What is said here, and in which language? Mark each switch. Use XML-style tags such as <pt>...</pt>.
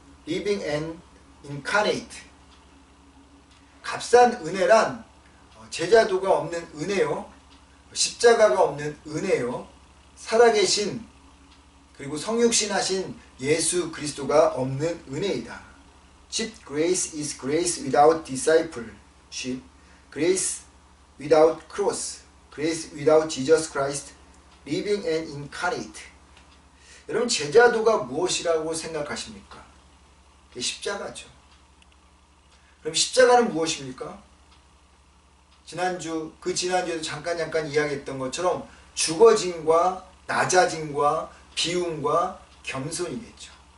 <en>living and incarnate.</en> <ko>값싼 은혜란 제자도가 없는 은혜요, 십자가가 없는 은혜요, 살아계신 그리고 성육신하신 예수 그리스도가 없는 은혜이다.</ko> <en>Cheap grace is grace without discipleship, grace without cross, grace without Jesus Christ, living and incarnate.</en> <ko>여러분, 제자도가 무엇이라고 생각하십니까? 십자가죠. 그럼 십자가는 무엇입니까? 지난주에도 잠깐 이야기했던 것처럼 죽어짐과 낮아짐과 비움과 겸손이겠죠.</ko>